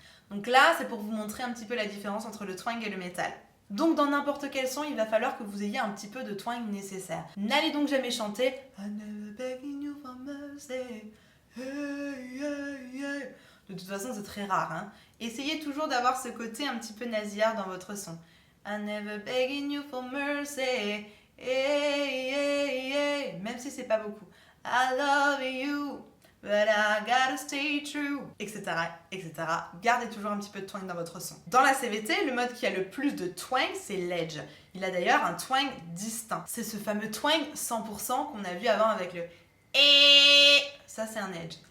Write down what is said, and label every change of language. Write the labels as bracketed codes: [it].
[fr] Donc là, c'est pour vous montrer un petit peu la différence entre le twang et le métal. Donc dans n'importe quel son, il va falloir que vous ayez un petit peu de twang nécessaire. N'allez donc jamais chanter [en] I never begging you for mercy. [fr] Hey, hey, hey. De toute façon, c'est très rare. Hein. Essayez toujours d'avoir ce côté un petit peu nasillard dans votre son. [en] I never begging you for mercy. Hey, hey, hey. [fr] Même si c'est pas beaucoup. [en] I love you. But I gotta stay true, etc., etc. [fr] Gardez toujours un petit peu de twang dans votre son. Dans la CVT, le mode qui a le plus de twang, c'est l'edge. Il a d'ailleurs un twang distinct. C'est ce fameux twang 100% qu'on a vu avant avec le et. Ça, c'est un edge.